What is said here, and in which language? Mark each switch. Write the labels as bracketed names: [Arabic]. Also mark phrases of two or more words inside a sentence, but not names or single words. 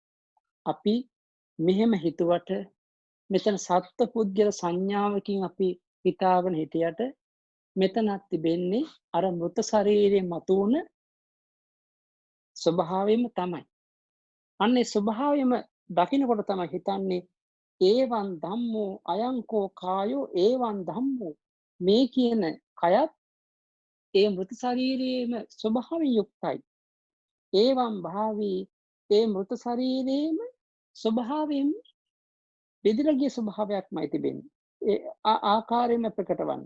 [Sinhala] අපි මෙහෙම හිතුවට මෙතන සත්ත්ව පුද්ගල සංඥාවකින් අපි හිතාගෙන හිටියට මෙතනක් තිබෙන්නේ අර මృత ශරීරයේ මතුවන ස්වභාවයම තමයි. අන්නේ ස්වභාවයම දකිනකොට තමයි හිතන්නේ [Pali] ඒවන් ධම්මෝ අයංකෝ කායෝ ඒවන් ධම්මෝ [Sinhala] මේ කියන කයත් ඒ මృత ශරීරයේම ස්වභාවයෙන් යුක්තයි. [Pali] ඒවන් භාවී [Sinhala] ඒ මృత ශරීරයේම ස්වභාවයෙන් බෙදලා ගිය ස්වභාවයක්මයි තිබෙන්නේ. ඒ ආකාරයෙන්ම ප්‍රකට වන්නේ.